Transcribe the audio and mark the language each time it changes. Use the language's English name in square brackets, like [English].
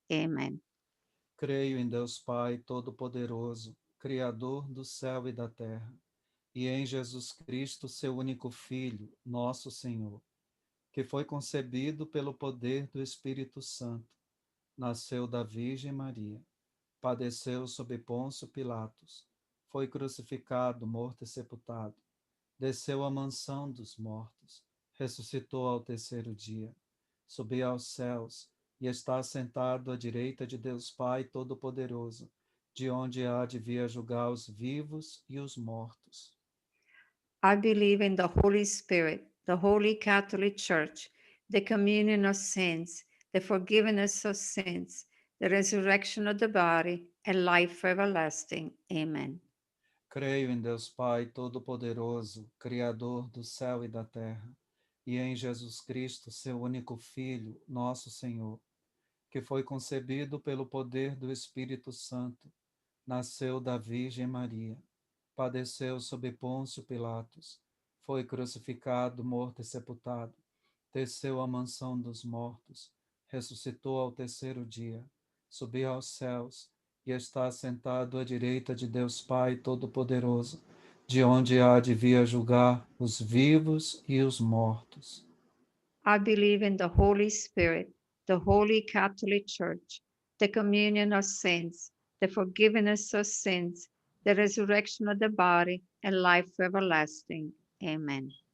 [English] Amen. [Portuguese] Creio em Deus Pai Todo-Poderoso, Criador do céu e da terra, e em Jesus Cristo, seu único Filho, nosso Senhor, que foi concebido pelo poder do Espírito Santo, nasceu da Virgem Maria, padeceu sob Pôncio Pilatos, foi crucificado, morto e sepultado, desceu à mansão dos mortos, ressuscitou ao terceiro dia, subiu aos céus e está sentado à direita de Deus Pai Todo-Poderoso, de onde há de vir a julgar os vivos e os mortos. [English] I believe in the Holy Spirit, the Holy Catholic Church, the communion of saints, the forgiveness of sins, the resurrection of the body, and life everlasting. Amen. [Portuguese] Creio em Deus Pai Todo-Poderoso, Criador do céu e da terra, e em Jesus Cristo, seu único Filho, nosso Senhor, que foi concebido pelo poder do Espírito Santo, nasceu da Virgem Maria, padeceu sob Pôncio Pilatos, foi crucificado, morto e sepultado, desceu à mansão dos mortos, ressuscitou ao terceiro dia, subiu aos céus e está sentado à direita de Deus Pai Todo-Poderoso, de onde há de vir julgar os vivos e os mortos. [English] I believe in the Holy Spirit, the Holy Catholic Church, the communion of saints, the forgiveness of sins, the resurrection of the body, and life everlasting. Amen.